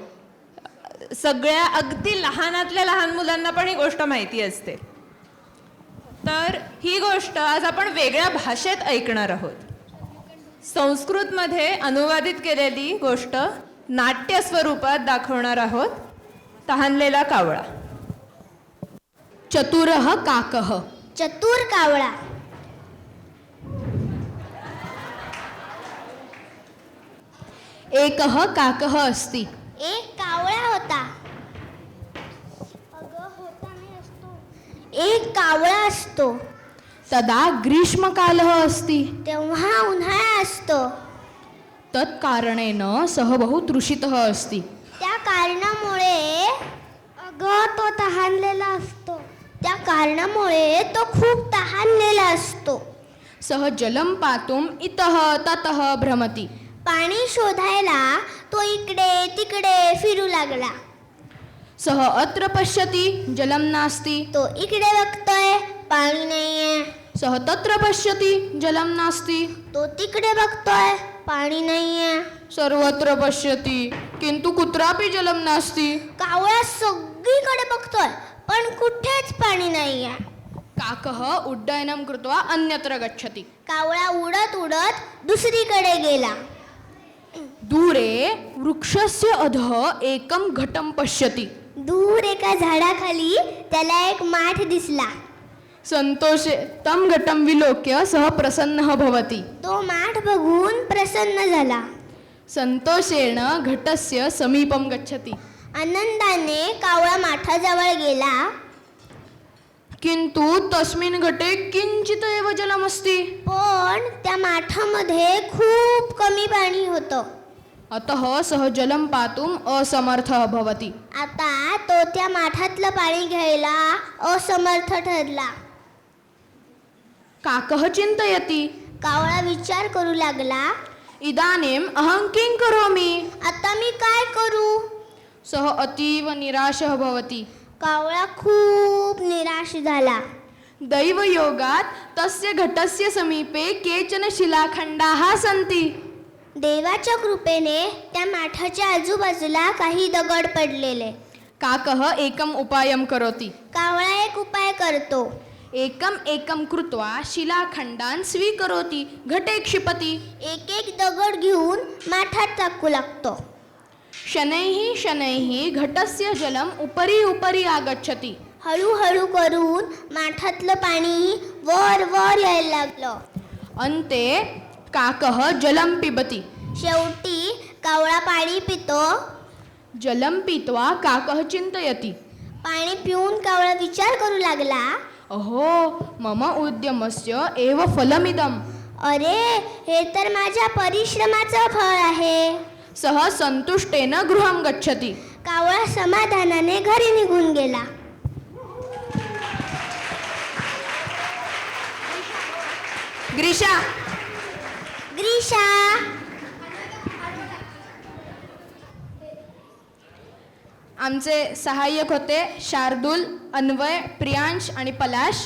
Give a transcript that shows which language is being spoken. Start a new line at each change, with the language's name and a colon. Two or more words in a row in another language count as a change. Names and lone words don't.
Marathi: सगळ्या अगदी लहानातल्या लहान मुलांना पण ही गोष्ट माहिती असते. तर ही गोष्ट आज आपण वेगळ्या भाषेत ऐकणार आहोत. संस्कृतमध्ये अनुवादित केलेली गोष्ट नाट्य स्वरूपात दाखवणार आहोत. तहानलेला कावळा.
Sanskrit: चतुरः काकः.
Marathi: चतुर कावळा.
Sanskrit: एकः काकः अस्ति.
Marathi: एक कावळा होता. एक कावळा असतो.
Sanskrit: तदा ग्रीष्मकालः अस्ति.
Marathi: तेव्हा उन्हाळा असतो.
Sanskrit: तत्कारणेन सः बहु तृषितः अस्ति.
Marathi: त्या कारणामुळे तो तहानलेला असतो. त्या कारणामुळे तो खूप तहानलेला असतो.
Sanskrit: सः जलं पातुम् इतः ततः भ्रमति.
Marathi: पाणी शोधायला तो इकडे तिकडे फिरू लागला.
Sanskrit: सः अत्र पश्यति जलं नास्ति.
Marathi: तो इकडे बघतोय पाणी नाहीये.
Sanskrit: सः तत्र पश्यति जलं नास्ति.
Marathi: तो तिकडे बघतोय पाणी नाहीये.
Sanskrit: सर्वत्र पश्यति किंतु कुत्रापि जलं नास्ति.
Marathi: कावळा सगळीकडे बघतोय पण कुठेच पाणी नाहीये.
Sanskrit: काकः उड्डयनं कृत्वा अन्यत्र गच्छति.
Marathi: कावळा उडत उडत दुसरीकडे गेला.
Sanskrit: दूरे वृक्षस्य अधः एकं घटं पश्यति.
Marathi: दूर एका झाडाखाली त्याला एक माठ दिसला.
Sanskrit: संतोषे तं घटं विलोक्य सः प्रसन्नः भवति.
Marathi: तो माठ बघून प्रसन्न झाला.
Sanskrit: संतोषेण घटस्य समीपं गच्छति.
Marathi: आनंदाने कावळा माठाजवळ गेला.
Sanskrit: किंतु तस्मिन् घटे किंचित एव जलमस्ति.
Marathi: पण त्या माठामध्ये खूप कमी पाणी होतं.
Sanskrit: अतः सः जलं पातुम् असमर्थः भवति.
Marathi: आता तो त्या माठातलं पाणी घ्यायला असमर्थ ठरला.
Sanskrit: काकः चिन्तयति.
Marathi: कावळा विचार करू लागला,
Sanskrit: इदानीम् अहं किं करोमि.
Marathi: आता मी काय करू.
Sanskrit: सः अतीव निराशः भवति.
Marathi: कावळा खूप निराश झाला.
Sanskrit: दैवयोगात् तस्य घटस्य समीपे केचन शिलाखंडाः सन्ति.
Marathi: देवाच्या कृपेने त्या माठाच्या आजूबाजूला काही दगड पडलेले.
Sanskrit: काकः एकम् उपायं करोति.
Marathi: कावळा एक उपाय करतो.
Sanskrit: एकम् एकं कृत्वा शिलाखंडान् स्वीकरोति, घटे क्षिपति.
Marathi: एक एक दगड घेऊन माठात टाकू लागतो.
Sanskrit: शनैः शनैः घटस्य जलम् उपरि उपरि आगच्छति.
Marathi: हळूहळू करून माठातलं पाणी वर वर यायला लागलं.
Sanskrit: अन्ते काकः जलं पिबति.
Marathi: शेवटी कावळा पाणी पितो.
Sanskrit: जलं पीत्वा काकः चिन्तयति.
Marathi: पाणी पिऊन कावळा विचार करू लागला,
Sanskrit: अहो मम उद्यमस्य एव फलमिदम्.
Marathi: अरे हे तर माझ्या परिश्रमाचं फळ आहे.
Sanskrit: सः संतुष्टेन गृहं गच्छति.
Marathi: कावळा समाधानाने घरी निघून गेला. ग्रीषा ग्रीषा आमचे सहाय्यक होते शार्दूल, अन्वय, प्रियांश आणि पलाश.